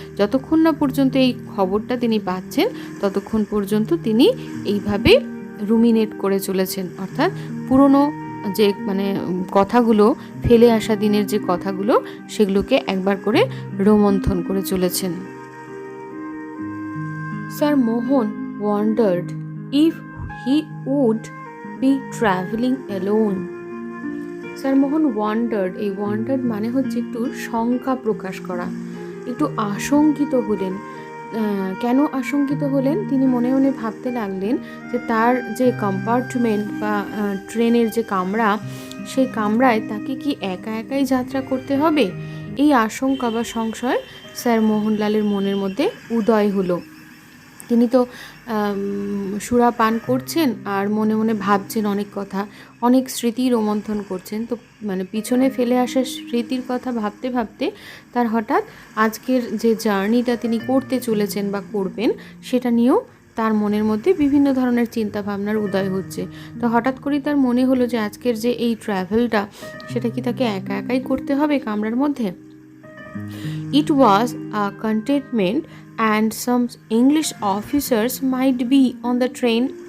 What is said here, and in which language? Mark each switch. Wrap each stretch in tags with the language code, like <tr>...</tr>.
<bn>যতক্ষণ না পর্যন্ত এই খবরটা তিনি পাচ্ছেন, ততক্ষণ পর্যন্ত তিনি এইভাবে রুমিনেট করে চলেছেন, অর্থাৎ পুরনো যে মানে কথাগুলো, ফেলে আসা দিনের যে কথাগুলো, সেগুলোকে একবার করে রোমন্থন করে চলেছেন।</bn> <en>Sir Mohan wondered if he would be traveling alone.</en> <bn>Sir Mohan wandered, এই ওয়ান্ডার্ড মানে হচ্ছে একটু শঙ্কা প্রকাশ করা, একটু আশঙ্কিত হলেন। কেন আশঙ্কিত হলেন? তিনি মনে মনে ভাবতে লাগলেন যে তার যে কম্পার্টমেন্ট বা ট্রেনের যে কামরা, সেই কামরায় তাকে কি একা একাই যাত্রা করতে হবে? এই আশঙ্কা বা সংশয় স্যার মোহনলালের মনের মধ্যে উদয় হলো। তিনি তো সুরা পান করছেন আর মনে মনে ভাবছেন অনেক কথা, অনেক স্মৃতি রোমন্থন করছেন। তো মানে পিছনে ফেলে আসা স্মৃতির কথা ভাবতে ভাবতে তার হঠাৎ আজকের যে জার্নিটা তিনি করতে চলেছেন বা করবেন, সেটা নিয়েও তার মনের মধ্যে বিভিন্ন ধরনের চিন্তা ভাবনার উদয় হচ্ছে। তো হঠাৎ করেই তার মনে হলো যে আজকের যে এই ট্রাভেলটা, সেটা কি তাকে একা একাই করতে হবে কামরার মধ্যে?</bn> <en>It was a cantonment and some English officers might be on the train.</en>